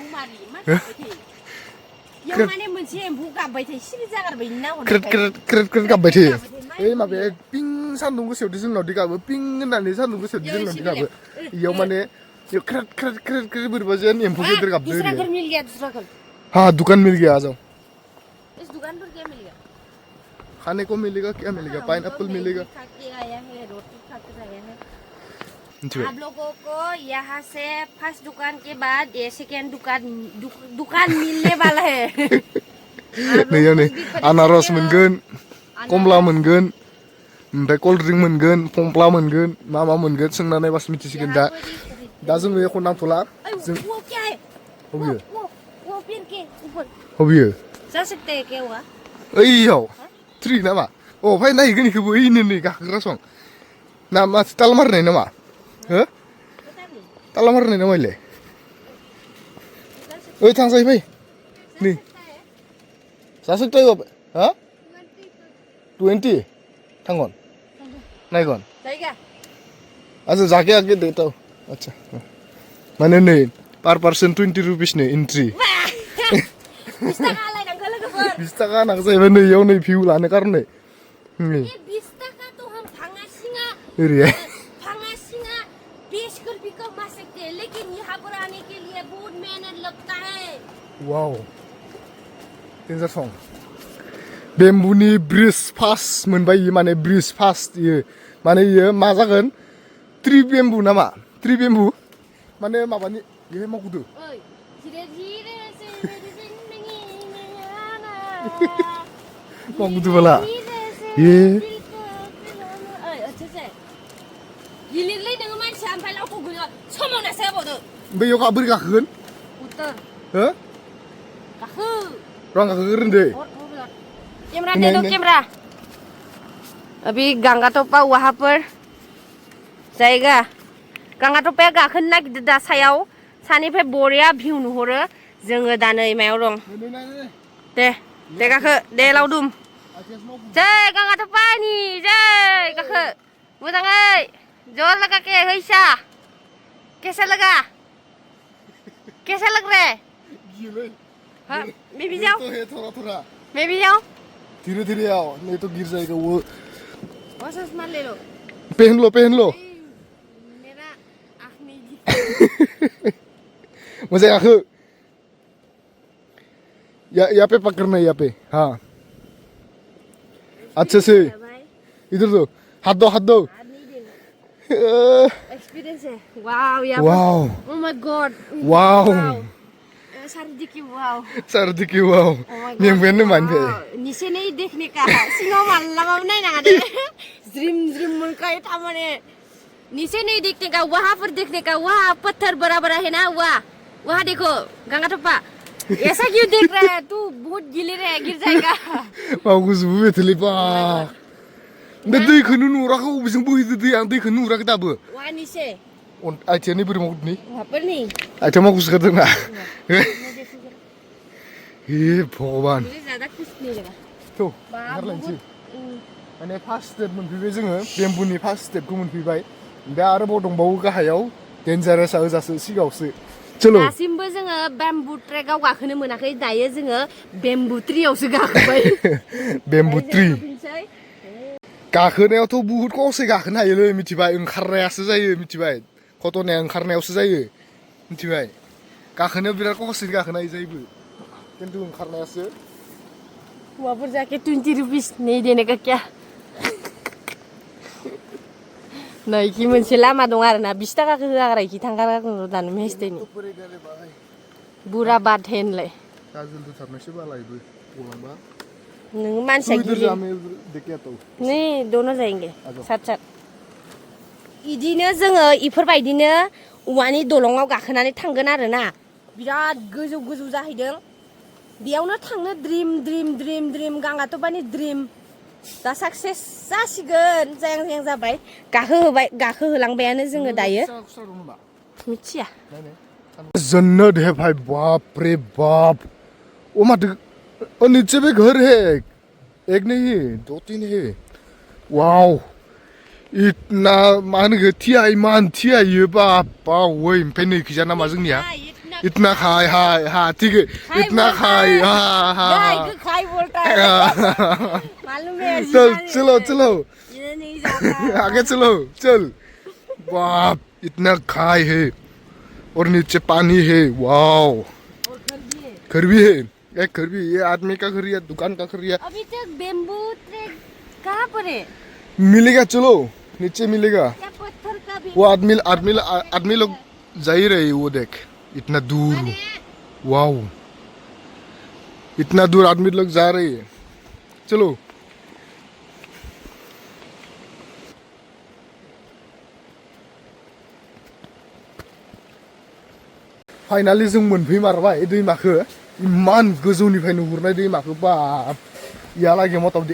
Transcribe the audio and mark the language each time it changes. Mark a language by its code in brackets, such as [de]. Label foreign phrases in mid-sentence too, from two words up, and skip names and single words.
[brx] माने मोनसे एम्फौ गाबबाय थायो सिरि जागारबायनि ना क्रेट गाबबाय थायो ओइ माबाया पिं सान्दुं गोसायावदि जोंनाव दै गाबो पिं होननानै सान्दुं गोसायावदि जोंनाव दै गाबो इयाव माने क्रेट बोरैबा जेन एम्फौ गेदेर गाबदो [hi] हाँ दुकान मिल गया आ जाओ इस दुकान पर क्या मिलेगा खाने को मिलेगा क्या मिलेगा पाइनएप्पल मिलेगा खा के आया है रोटी खा के आया है [brx] मिथिबाय [hi] आप लोगों को यहाँ से फर्स्ट दुकान के बाद ये सेकेंड दुकान मिलने वाला है [brx] नैयाव नै आनारस मोनगोन कमला मोनगोन ओमफ्राय [en] cold drink [brx] मोनगोन फंफ्ला मोनगोन मा मोनगोन सोंना नायबासो मिथिसिगोन दा जोङो एख' नांथ'ला जों [hi] वो क्या है [brx] हबियो [hi] वो पेड़ के ऊपर [brx] हबियो [hi] जा सकते हैं क्या हुआ [brx] ओइयाव ट्रि नामा अ फाय नायगोन इखौबो ओइनो नै गाखोग्रा सं ना मा ताल मारनाय नामा हो ताला मारनाय नामा इलाय ओइ थांजायो फै नै [hi] जा सकता है हा [brx] 20 थांगोन नायगोन [hi] जायगा अच्छा जाके आगे देता हूँ अच्छा माने नै [en] per person 20 rupees no entry [brx] 20 थाखा लायनांगौ लोगोफोर 20 थाखा नांगौ जाहैबाय नैयाव नै भिउ लानो कारने [hi] ये 20 टाका तो हम भांगासिंगा [brx] ओरैहाय [hi] 20 रुपये को कमा सकते हैं लेकिन यहाँ पर आने के लिए बहुत मेहनत लगता है [brx] वाव डेन्जार सं बेम्बुनि [en] bridge first [brx] मोनबाय इयो माने [en] bridge first [brx] इयो माने इयो मा जागोन [en] tree bamboo [brx] नामा [en] tree bamboo [brx] माने माबानि इयो मावगुदो [hi] ओइ धीरे धीरे से मेरी जिंदगी में आना [brx] मावगुदो बाला ये अच्छे से गिलिरलै नोङो मानसिया ओमफ्राय लावखौ गयो समावनासो होबावदो ओमफ्राय इयाव बोरै गाखोगोन [hi] उतर [brx] हो गाखो रं गाखोग्रोन दे [hi] कैमरा दे दो कैमरा अभी गंगा टोपा वहाँ पर जायगा गाङा टपाया [brx] गाखोनो नागिरदों दा सायाव सानिफ्राय बरिया भिउ नुहरो जोङो दा नै मायाव दं दे गाखो दे लावदुम जै गाङा टपानि जै गाखो मोजाङै [hi] जोर लगा के हैसा कैसा लगा लग रहा है हाँ मैं भी जाऊँ मैं भी जाऊँ धीरे धीरे आओ नहीं तो गिर जाएगा वो बस चश्मा ले लो पहन लो मेरा आँख नहीं दिखता मजे आँखों यहाँ पे पकड़ना है यहाँ पे हाँ अच्छे से इधर दो हाथ दो एक्सपीरियंस है वाव यार वाव [en] oh my god वाव [brx] सारदिकी वाव नियमखौनो मानफे [hi] नीचे नहीं देखने का [brx] सिंगाव मालाबाबो नायनाङा दे ज्रिम ज्रिम मोनखायो थारमाने [hi] नीचे नहीं देखने का वहाँ पर देखने का वहाँ पत्थर बड़ा बड़ा है ना वहाँ देखो गंगा टप्पा ऐसा क्यों देख रहा है तू बहुत गिले रहा है गिर जाएगा [brx] मावगो जुबो बेथले बा दा दैखौनो नुराखै अबेजों बोहैदो दैया आं दैखौनो नुराखै दाबो [hi] वहाँ नीचे [brx] आइथिंनि बोरै मावदोंनि [hi] वहाँ पर नहीं [brx] आइथिं मावगो सिखारदोंना हे भगवान [hi] मुझे ज़्यादा कुछ नहीं लगा [brx] थ' ओंखारलायनोसै माने [en] first step [brx] मोनफैबाय जोङो बेम्बुनि फार्स्ट स्टेपखौ मोनफैबाय दा आरोबाव दंबावो गाहायाव डेन्जारासआ ओजासो सिगाङावसो चलो दासिमबो जोङो बेम्बु ट्रेकआव गाखोनो मोनाखै दायो जोङो बेम्बु ट्रियावसो गाखोबाय बेम्बु ट्रि गाखोनायावथ' बुहुत खसै गाखोनो हायोलै मिथिबाय ओंखारनायासो जायो मिथिबाय घटनाया ओंखारनायावसो जायो मिथिबाय गाखोनायाव बिराद खसै गाखोनो हायो जायोबो खिन्थु ओंखारनायासो [hi] वहाँ पर जाके 20 रुपीस नहीं देने का [brx] क्या नै कि मोनसे लामा दं आरोना 20 थाखाखौ होआग्रा इखि थांगारगासिनो दानो मेस्टेनि [hi] बुरा बात है [brx] होनलाय गाजोल दोथारनायसो बालायबो गलांबा नों मानसिया गिलिर नै [hi] दोनों जाएंगे साथ [brx] इदिनो जोङो इफोरबायदिनो औवानि दलङाव गाखोनानै थांगोन आरोना बिराद गोजौ गोजौ जाहैदों बेयावनो थांनो ड्रिम गाङा टपानि ड्रिम दा साक्सेस जासिगोन जायां जाबाय गाखोहोलांबायानो जोङो दायो मिथिया [hi] जन्नत है भाई बाप रे बाप ओ माथो और नीचे भी घर है एक नहीं है 2-3 है वाओ इतना मान थिया इमान थिया ये बापा वही [brx] ओमफ्राय नै खिजा नामा जोंनिया [hi] इतना खाय हाय हा ठीक है इतना खाय हा हा खाय बोलता है मालूम है चलो ये नहीं जाता आगे चल बाप इतना खाय है और नीचे पानी है वाओ और घर भी है एक घर भी ये आदमी का घर या दुकान का घर या अभी तक बेम्बू ट्रेक कहाँ पर है मिलेगा चलो नीचे मिलेगा क्या पत्थर का वो आदमी लोग जा ही रहे वो देख इतना दूर वाओ इतना दूर आदमी लोग जा रहे हैं चलो [brx] फाइनाली जों मोनफैमारबाय दैमाखौ इमान गोजौनिफ्राय नुहुरनाय दैमाखौ बाब इयालागै मथामथि